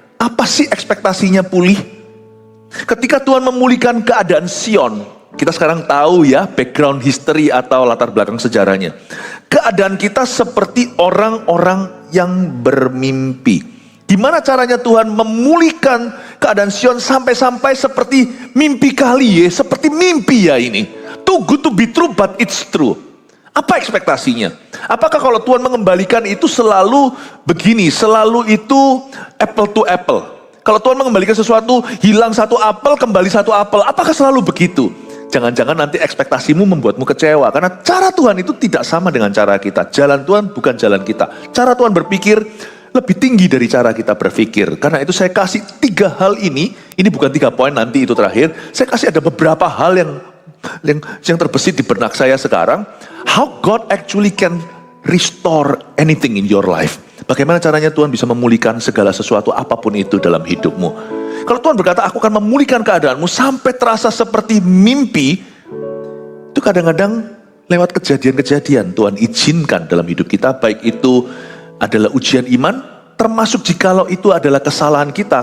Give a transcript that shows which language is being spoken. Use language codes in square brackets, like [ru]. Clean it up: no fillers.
[id] Apa sih ekspektasinya pulih? Ketika Tuhan memulihkan keadaan Sion, kita sekarang tahu ya background history atau latar belakang sejarahnya. Keadaan kita seperti orang-orang yang bermimpi. Gimana caranya Tuhan memulihkan keadaan Sion sampai-sampai seperti mimpi kali ya, seperti mimpi ya ini. [en] Too good to be true but it's true. [id] Apa ekspektasinya? Apakah kalau Tuhan mengembalikan itu selalu begini, selalu itu apple to apple? Kalau Tuhan mengembalikan sesuatu, hilang satu apel, kembali satu apel. Apakah selalu begitu? Jangan-jangan nanti ekspektasimu membuatmu kecewa. Karena cara Tuhan itu tidak sama dengan cara kita. Jalan Tuhan bukan jalan kita. Cara Tuhan berpikir lebih tinggi dari cara kita berpikir. Karena itu saya kasih 3 hal ini bukan 3 poin, nanti itu terakhir. Saya kasih ada beberapa hal yang terbesit di benak saya sekarang. [en] How God actually can restore anything in your life. [id] Bagaimana caranya Tuhan bisa memulihkan segala sesuatu apapun itu dalam hidupmu. Kalau Tuhan berkata, aku akan memulihkan keadaanmu sampai terasa seperti mimpi, itu kadang-kadang lewat kejadian-kejadian Tuhan izinkan dalam hidup kita, baik itu adalah ujian iman, termasuk jikalau itu adalah kesalahan kita.